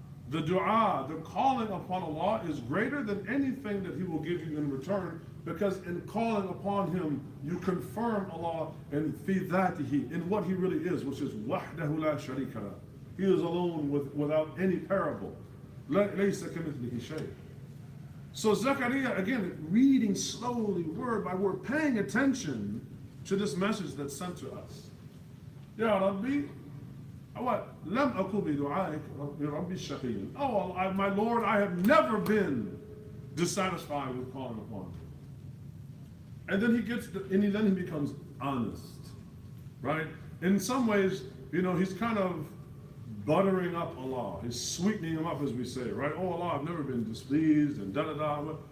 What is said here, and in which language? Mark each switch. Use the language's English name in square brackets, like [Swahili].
[English] The dua, the calling upon Allah is greater than anything that He will give you in return, because in calling upon Him, you confirm Allah [Arabic] in fi dhatihi, [English] in what He really is, which is [Arabic] wahdahu la sharika lah. [English] He is alone without any parable. [Arabic] Laysa kamithlihi shay. [English] So Zakaria, again, reading slowly, word by word, paying attention to this message that's sent to us. [Arabic] Ya Rabbi, لم أكن بدعائك ربي شقيا. [English] Oh, my Lord, I have never been dissatisfied with calling upon you. And then he becomes honest, right? In some ways, he's kind of buttering up Allah. He's sweetening him up, as we say, right? Oh Allah, I've never been displeased and da-da-da.